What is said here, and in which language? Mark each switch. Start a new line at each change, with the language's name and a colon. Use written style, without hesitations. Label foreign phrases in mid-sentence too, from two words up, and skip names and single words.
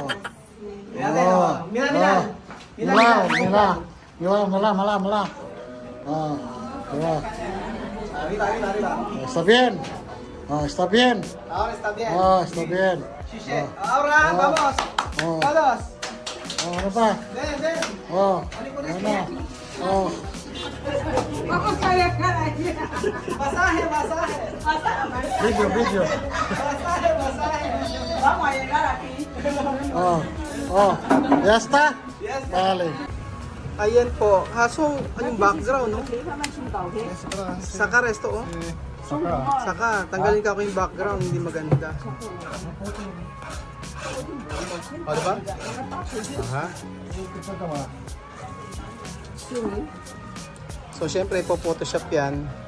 Spanish: Mira, oh. Mira, mira. Mira, Mira, mira. mira. Mira, mira, mira. Oh, mira. Arriba, arriba, arriba. Está bien. Oh, está bien. Ahora está bien. Oh, está bien. Shishe. Ahora, vamos. Oh. Todos.
Filipino: Oh, ano pa?
Spanish: Ven, ven.
Filipino: Oh, ano? Oh,
Spanish: Masaje, masaje. video, video. Masaje, masaje. Vamos a llegar aquí. Oh, oh, ya está? Yes. Vale.
Filipino: Ayan po. Haso, anong background, no? Saka resto, oh. Saka, tanggalin ka ko yung background, hindi maganda. O, diba? Aha. So, syempre, po Photoshop yan.